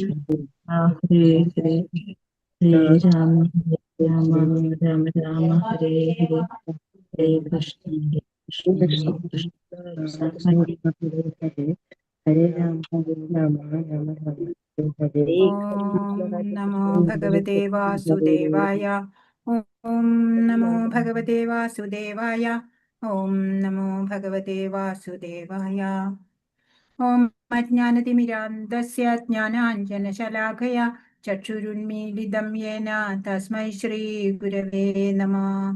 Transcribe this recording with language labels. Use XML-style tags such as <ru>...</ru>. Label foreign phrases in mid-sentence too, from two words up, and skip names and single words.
<sa>കൃഷ്ണ ഹരേ ഹരേ ഹരേ രാമ രാമ രാമ രാമ ഹരേ ഹരേ ഹരേ കൃഷ്ണ കൃഷ്ണ കൃഷ്ണ ഹരേ ഹരേ രാമ ഹരേ രാമ രാമ രാമ ഹരേ ഹരേ ഓം നമോ ഭഗവതേ വാസുദേവായ. ഓം നമോ ഭഗവതേ വാസുദേവായ. ഓം നമോ ഭഗവതേ വാസുദേവായ. ഓം അജ്ഞാനതിമിരാന്ധസ്യ ജ്ഞാനാഞ്ജനശലാഖയ ചക്ഷുരുന്മീലിതം യേന തസ്മൈ ശ്രീഗുരവേ നമഃ.</sa>